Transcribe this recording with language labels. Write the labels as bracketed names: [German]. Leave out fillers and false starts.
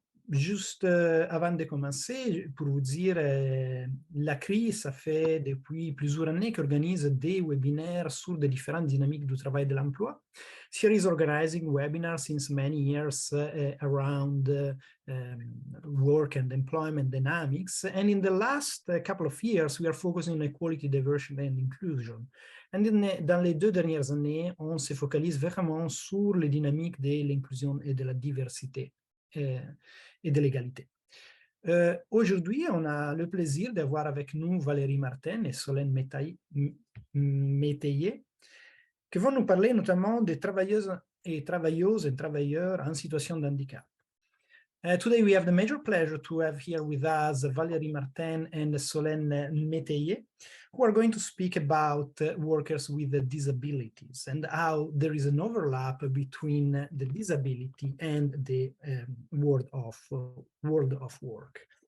[French] Juste avant de commencer, pour vous dire, l'ACRI, ça fait depuis plusieurs années qu'organise des webinaires sur les différentes dynamiques du travail et de l'emploi. [English] CIRA is organizing webinars since many years around work and employment dynamics. And in the last couple of years, we are focusing on equality, diversity and inclusion. [French] And dans les deux dernières années, on se focalise vraiment sur les dynamiques de l'inclusion et de la diversité et de l'égalité. Aujourd'hui, on a le plaisir d'avoir avec nous Valérie Martin et Solène Métayer, qui vont nous parler notamment des travailleuses et travailleurs en situation de handicap. [English] Today, we have the major pleasure to have here with us Valérie Martin and Solène Métayer, who are going to speak about workers with disabilities and how there is an overlap between the disability and the world of work.